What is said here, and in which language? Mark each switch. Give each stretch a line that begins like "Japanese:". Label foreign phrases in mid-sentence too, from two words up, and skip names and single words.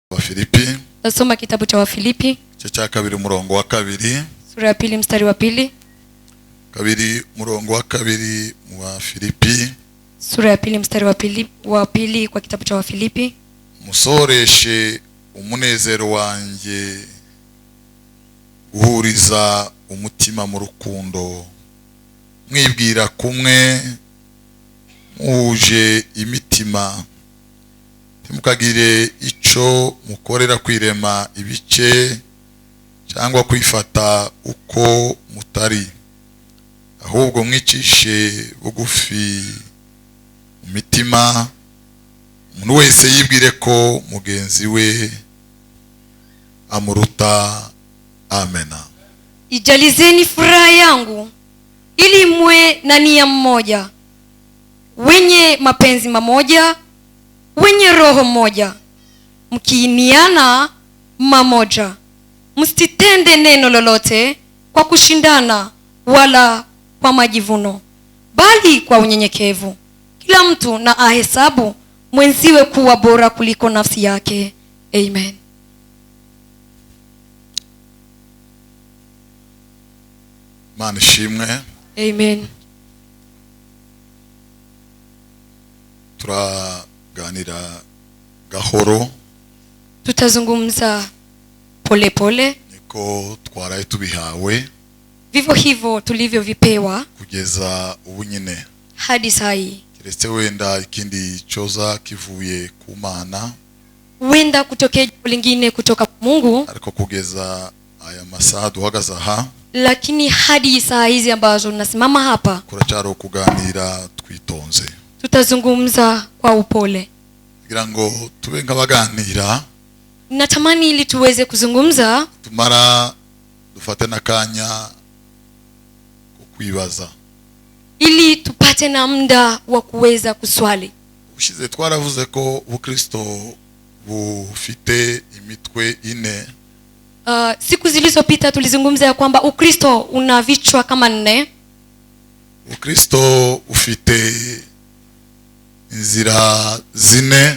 Swahili: Wafilipi. Nasoma kitabu cha Wafilipi Cha kabiri
Rundi: umurongo wa kabiri.
Swahili: sura ya 2 mstari wa 2.
Rundi: Kabiri umurongo wa kabiri mu Wafilipi. Sura ya 2 mstari wa 2 kwa kitabu cha Wafilipi. Musoreshe umunezero wanjye guhuriza umutima mu rukundo, mwibwira kumwe, muje imitima, ntimukagire ico mukorera kwirema ibice cyangwa kwifata uko mutari, ahubwo mwicishe bugufi umutima, umuntu wese yibwire ko mugenzi we amuruta. Amena.
Swahili: Ijalizeni furaha yangu ili mwe na nia mmoja, wenye mapenzi mamoja, wenye roho moja, mkiiniana mamoja. Msitende neno lolote kwa kushindana wala kwa majivuno, bali kwa unyenyekevu kila mtu na ahesabu mwenziwe kuwa bora kuliko nafsi yake. Amen.
Rundi: Mana ishimwe. Amen. Turaganira gahoro,
Swahili: tutazungumza pole pole,
Rundi: niko twaraye tubihawe
Swahili: vivyo hivyo tulivyovipewa
Rundi: kugeza ubu nyine
Swahili: hadi saa hii.
Rundi: kiretse wenda ikindi choza kivuye ku Mana,
Swahili: Wenda kutokea jambo lingine kutoka kwa Mungu,
Rundi: ariko kugeza aya masaha duhagaze aha,
Swahili: lakini hadi saa hizi ambazo nasimama hapa
Rundi: kuracyari kuganira twitonze,
Swahili: tutazungumza kwa upole.
Rundi: kugira ngo tube nk'abaganira,
Swahili: Natamani ili tuweze kuzungumza,
Rundi: tumara dufate n'akanya ko kwibaza.
Swahili: ili tupate na muda wa kuweza kuswali.
Rundi: Ushize twaravuze ko Ubukristo bufite imitwe ine.
Swahili: Siku zilizopita tulizungumza ya kwamba Ukristo una vichwa kama 4.
Rundi: Ukristo ufite inzira 4.